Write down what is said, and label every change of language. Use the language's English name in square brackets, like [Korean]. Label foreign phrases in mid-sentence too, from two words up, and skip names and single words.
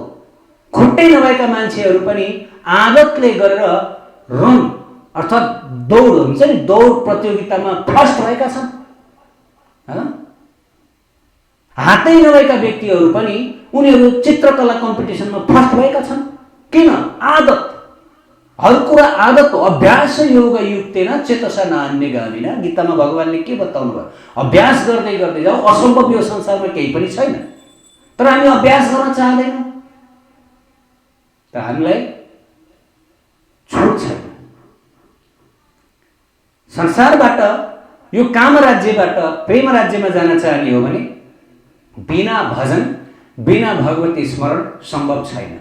[Nepali] खुट्टै नभएका मान्छेहरू पनि आदतले गरेर रन अर्थात् दौड हुन्छ नि, दौड प्रतियोगितामा फर्स्ट भएका छन्। हातै नभएका व्यक्तिहरू पनि उनीहरू चित्रकला [English] competitionमा first [Nepali] भएका छन्। किन? आदत, हर कुरा आदत हो। [Sanskrit] अभ्यास योग युक्तेन चेतसा नान्यगामिना, [Nepali] गीतामा भगवानले के बताउनु भयो? अभ्यास गर्दै गर्दै जाऊ, असम्भव यो संसारमा केही पनि छैन। तर हामी अभ्यास गर्न चाहदैनौँ, त हामीलाई छुट छैन। संसारबाट यो काम राज्यबाट प्रेम राज्यमा जान चाहने हो भने बिना भजन, बिना भगवती स्मरण सम्भव छैन।